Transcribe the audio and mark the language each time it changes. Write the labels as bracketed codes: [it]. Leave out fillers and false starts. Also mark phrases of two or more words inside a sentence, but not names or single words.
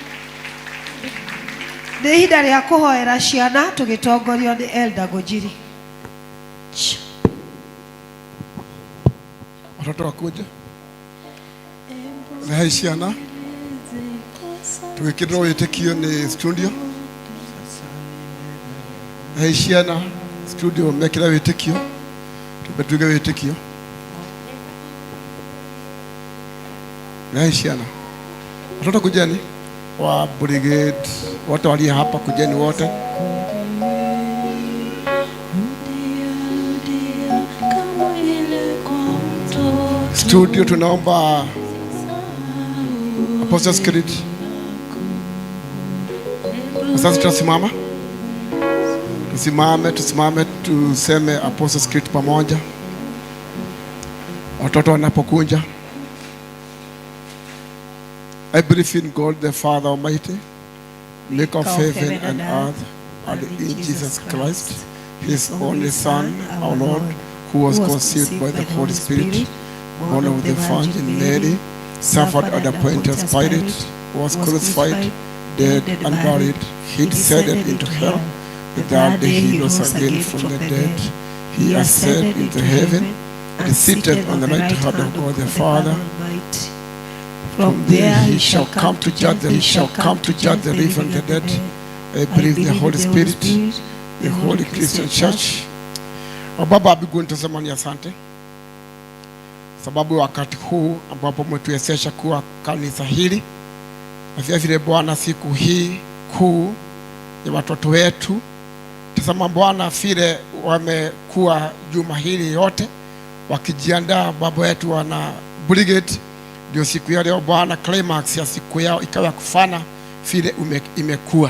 [ki] Nĩ ihinda rĩa kũhoera ciana tũgĩtongorio nĩ Elder Gojiri. [sw] Watoto wakuja. [ki] Rehe ciana. Tũgĩkĩrĩrwo wĩtĩkio nĩ studio. Rehe ciana studio mekĩra wĩtĩkio. Tũbetuge wĩtĩkio. Rehe ciana. [sw] Watoto kujeni wa brigade wote walio hapa, kujeni wote. Studio tunaomba Apostles Creed. Sasa tutasimama. Tusimame tuseme Apostles Creed pamoja. Watoto wanapokuja. [en] I believe in God the Father Almighty, maker of heaven and earth, and in Jesus Christ, His only Son, our Lord, who was conceived by the Holy Spirit, born of the Virgin Mary, suffered under Pontius Pilate, was crucified, dead and buried. He descended into hell. The third day He rose again from the dead. He ascended into heaven and seated on the right hand of God the Father. From there he shall come to judge the living and the dead. I believe the Holy Spirit, the Holy Christian Church. [sw] Baba mbinguni, tunasema ni asante sababu wakati huu ambapo umetuwezesha kuwa kanisa hili, na vile vile Bwana siku hii kuu ya watoto wetu. Tazama Bwana vile wamekuwa juma hili yote wakijiandaa, baba wetu wana brigade, ndio siku ya leo Bwana climax ya siku yao ikawa kufana vile imekuwa.